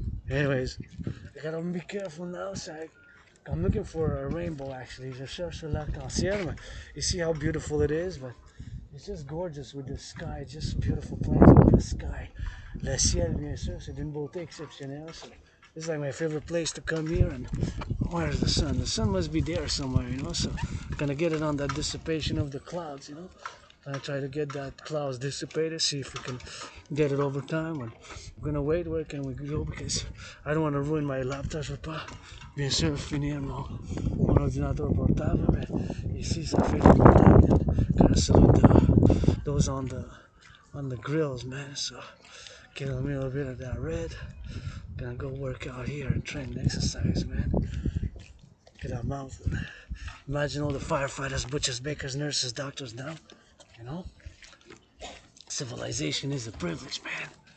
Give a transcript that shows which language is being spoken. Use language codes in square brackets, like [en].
[en] Anyways, I gotta be careful now. So I'm looking for a rainbow actually. [fr] Je cherche l'arc-en-ciel. [en] You see how beautiful it is, but it's just gorgeous with the sky. Just beautiful plains with the sky. [fr] Le ciel, bien sûr, c'est d'une beauté exceptionnelle. [en] So it's like my favorite place to come here. And where's the sun? The sun must be there somewhere, you know. So I'm gonna get it on that dissipation of the clouds, you know. I try to get that clouds dissipated, see if we can get it over time. And we're gonna wait. Where can we go? Because I don't want to ruin my laptop. [fr] Je veux pas, bien sûr, finir mon ordinateur portable. Mais ici, ça fait des montagnes. [en] Gotta salute those on the grills, man. So get a little bit of that red. Gonna go work out here and train and exercise, man. Get that mountain. Imagine all the firefighters, butchers, bakers, nurses, doctors now. You know, civilization is a privilege, man.